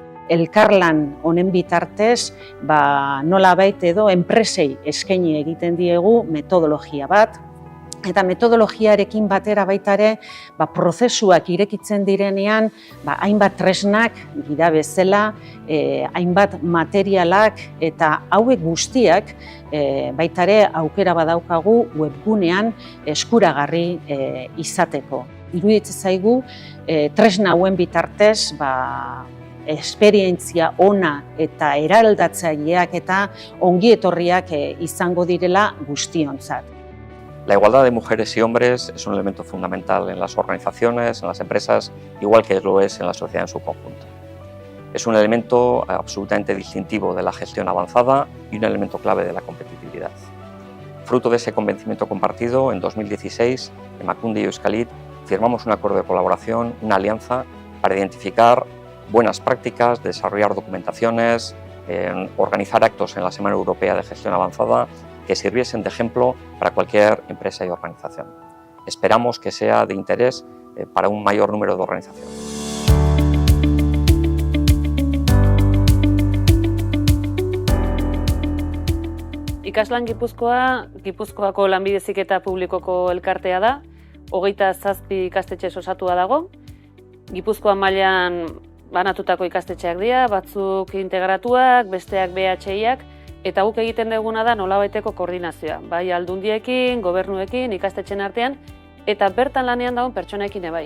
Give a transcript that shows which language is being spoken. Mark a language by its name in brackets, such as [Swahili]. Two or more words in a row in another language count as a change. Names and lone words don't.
[Basque] Elkarlan honen bitartez, nolabait edo enpresei eskaini egiten diegu metodologia bat, eta metodologiarekin batera baita ere, prozesuak irekitzen direnean, hainbat tresnak gida bezala, hainbat materialak eta hauek guztiak baita ere aukera badaukagu webgunean eskuragarri izateko. Iruditzen zaigu tresna hauen bitartez, esperientzia ona eta eraldatzaileak eta ongietorriak izango direla guztiontzat. [Spanish] La igualdad de mujeres y hombres es un elemento fundamental en las organizaciones, en las empresas, igual que lo es en la sociedad en su conjunto. Es un elemento absolutamente distintivo de la gestión avanzada y un elemento clave de la competitividad. Fruto de ese convencimiento compartido, en 2016, Emakunde y Euskalit firmamos un acuerdo de colaboración, una alianza, para identificar buenas prácticas, desarrollar documentaciones, organizar actos en la Semana Europea de Gestión Avanzada que sirviesen de ejemplo para cualquier empresa y organización. Esperamos que sea de interés para un mayor número de organizaciones. [Basque] Ikaslan Gipuzkoako Lanbide Heziketa Publikoko elkartea da, 27 ikastetxe osatua dago. Gipuzkoa mailan banatutako ikastetxeak dira, batzuk integratuak, besteak BHIak, eta guk egiten duguna da nolabaiteko koordinazioa, bai aldundiekin, gobernuekin, ikastetxen artean, eta bertan lanean dagoen pertsonekin ebai.